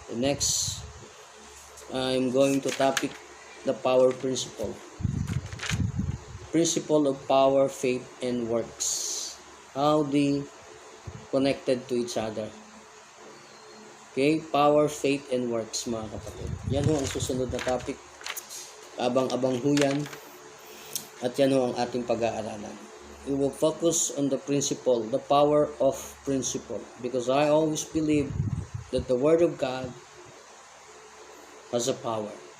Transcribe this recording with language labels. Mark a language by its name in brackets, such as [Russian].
[English] The next, I'm going to topic the power principle. Principle of power, faith, and works. How they connected to each other. Okay? Power, faith, and works, [Filipino] mga kapatid. Yan ho ang susunod na topic. Abang-abang ho yan. At yan ho ang ating pag-aaralan. [English] We will focus on the principle, the power of principle. Because I always believe that the Word of God has a power.